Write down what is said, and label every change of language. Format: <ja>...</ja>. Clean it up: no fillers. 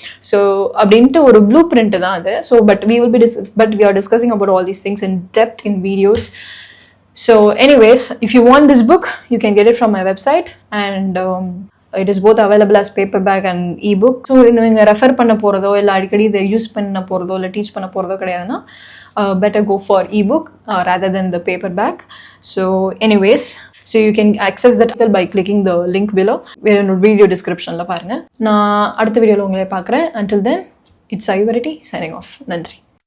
<ta>So அப்படின்ட்டு ஒரு blueprint தான் அது.</ta> <en>So but we are discussing about all these things in depth in videos. So anyways, if you want this book, you can get it from my website, and it is both available as paperback and ebook.</en> <ta>So நீங்க refer பண்ண போறதோ இல்ல அடிக்கடி இதை use பண்ண போறதோ இல்ல teach பண்ண போறதோ கிடையாதுன்னா</ta> <en>better go for ebook rather than the paperback. So anyways, so you can access that by clicking the link below.</en> <ta>Video descriptionல பாருங்க. நான் அடுத்த வீடியோல உங்களை பார்க்குறேன்.</ta> <en>Until then, it's Sayue signing off.</en> <ta>நன்றி.</ta>